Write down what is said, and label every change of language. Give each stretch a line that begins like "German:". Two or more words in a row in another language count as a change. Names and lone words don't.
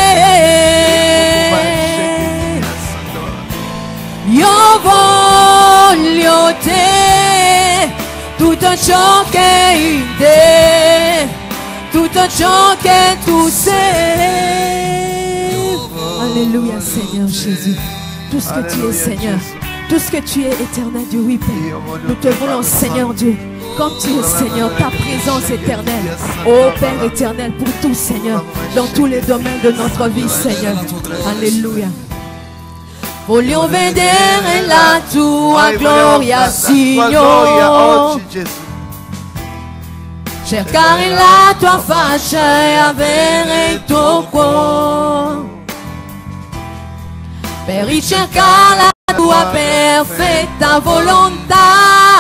Italian: Io voglio te, tutto ciò che è in te, tutto ciò che tu sei.
French: Alléluia, Seigneur Jésus, tout ce que tu es, Seigneur. Tout ce que tu es, éternel Dieu, oui, Père. Nous te voulons, Seigneur Dieu, comme tu es, Seigneur, ta présence éternelle. Ô Père éternel, pour tout, Seigneur, dans tous les domaines de notre vie, Seigneur. Alléluia.
Italian: Voglio vedere la tua gloria, Signore, cercare la tua faccia e avere il tuo cuore, per ricercare la tua perfetta volontà.